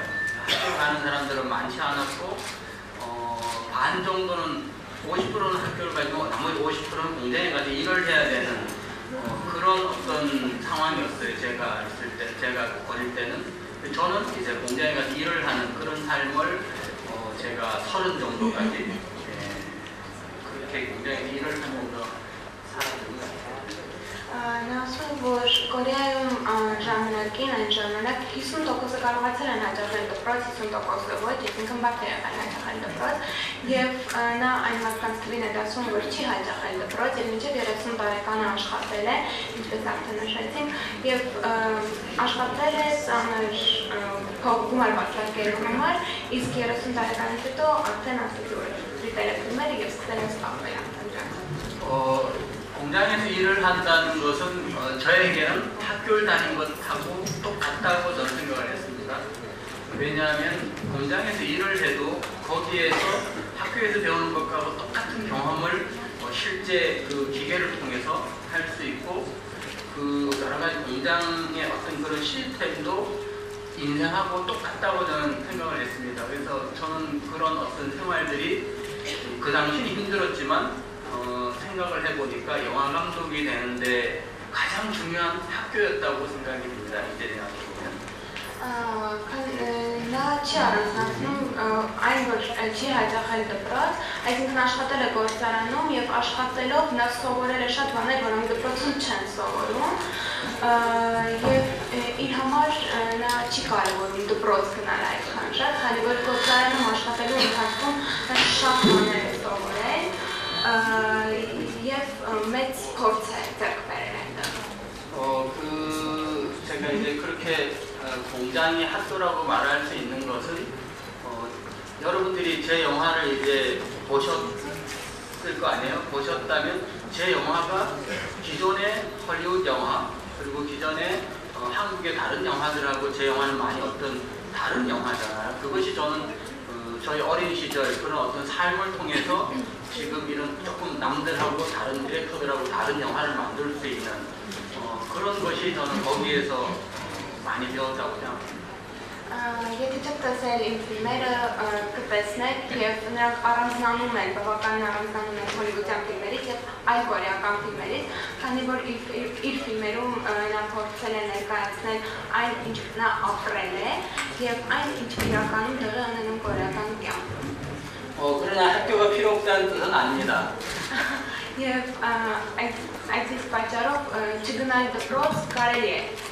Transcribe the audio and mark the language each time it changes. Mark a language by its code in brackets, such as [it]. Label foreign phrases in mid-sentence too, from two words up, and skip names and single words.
[ko] 학교 가는 사람들은 많지 않았고 반 정도는 50%는 학교를 가지고 나머지 50%는 공장에 가서 일을 해야 되는 그런 어떤 상황이었어요. 제가 어릴 때는. 저는 이제 공장에 가서 일을 하는 그런 삶을 제가 30 정도까지 그렇게 공장에서 일을 하면서 살았습니다. [hy] Նա ասում, որ Կորեայում ժամանակին այն ժամանակ 50%-ը կարողացել են հաճախել դպրոց, 50%-ը ոչ, այսինքն բարդ է եղել հաճախել դպրոց, եւ նա այն մարդկանց թվին է ասում, որ չի հաճախել դպրոց, եւ մինչեւ 30 տարեկանը աշխատել է, ինչպես արդեն նշեցինք, եւ աշխատել է ծանր գումար պատրաստելու համար, իսկ 30 տարեկանից հետո արդեն ասում որ դիտել է ֆիլմերը եւ սկսել է զբաղվել ամենից։ [ko] 공장에서 일을 한다는 것은 저에게는 학교를 다닌 것하고 똑같다고 저는 생각을 했습니다. 왜냐하면 공장에서 일을 해도 거기에서 학교에서 배우는 것과 똑같은 경험을 실제 그 기계를 통해서 할 수 있고 그 여러 가지 공장의 어떤 그런 시스템도 인생하고 똑같다고 저는 생각을 했습니다. 그래서 저는 그런 어떤 생활들이 그 당시는 힘들었지만 생각을 해보니까 영화 감독이 되는데 가장 중요한 학교였다고 생각이 듭니다. 이제 대학에 보면. [hy] Նա չի առանձնացնում այն, որ չի հաճախել դպրոց, այսինքն աշխատել է գործարանում եւ աշխատելով նա սովորել է շատ բաներ, որոնք դպրոցում չեն սովորում եւ իր համար նա չի կարևորում դպրոց գնալ այդքան շատ, քանի որ գործարանում աշխատելու ընթացքում նա շատ բաներ է սովորել եւ մեծ փորձ է ձեռք բերել այնտեղ։ [ko] 제가 이제 그렇게 공장이 학교라고 말할 수 있는 것은 여러분들이 제 영화를 이제 보셨을 거 아니에요? 보셨다면 제 영화가 기존의 헐리우드 영화 그리고 기존의 한국의 다른 영화들하고 제 영화는 많이 어떤 다른 영화잖아요. 그것이 저는 저희 어린 시절 그런 어떤 삶을 통해서 지금 이런 조금 남들하고 다른 디렉터들하고 다른 영화를 만들 수 있는 그런 것이 저는 거기에서 많이 배웠다고 생각합니다. [hy] Եթե չեք տեսել իմ ֆիլմերը, կտեսնեք եւ նրանք առանձնանում են, բավական առանձնանում են հոլիվուդյան ֆիլմերից եւ այլ կորեական ֆիլմերից, քանի որ իր ֆիլմերում նա փորձել է ներկայացնել այն, ինչ նա ապրել է եւ այն, ինչ իրականում տեղի ունենում կորեական կյանքում։ [ko] 그러나 학교가 필요 없다는 뜻은 아닙니다. [hy] Եվ այդ իսկ պատճառով չգնալ դպրոց կարելի է։